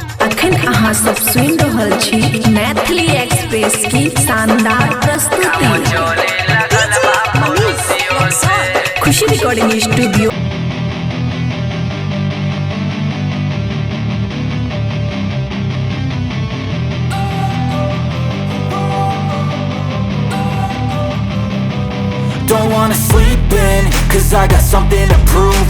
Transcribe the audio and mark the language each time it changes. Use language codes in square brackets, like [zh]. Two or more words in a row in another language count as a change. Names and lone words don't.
[mai] अखन अहाँ सब सुन रहल छी मैथिली एक्सप्रेस की शानदार प्रस्तुति खुशी रिकॉर्डिंग स्टूडियो। [en] Don't wanna sleep in, cause I got something to prove.